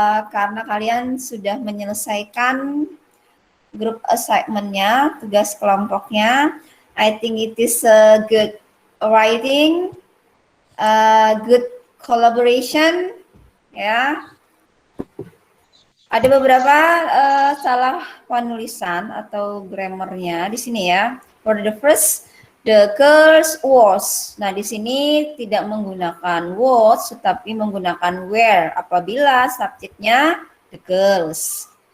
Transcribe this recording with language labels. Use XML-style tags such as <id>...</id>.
<id>Karena kalian sudah menyelesaikan group assignment-nya, tugas kelompoknya.</id> <en>I think it is a good writing, good collaboration, ya.</en> <id>Ada beberapa salah penulisan atau grammarnya di sini ya.</id> <en>For the first, the girls was.</en> <id>Nah, di sini tidak menggunakan was, tetapi menggunakan were apabila subjeknya the girls.</id>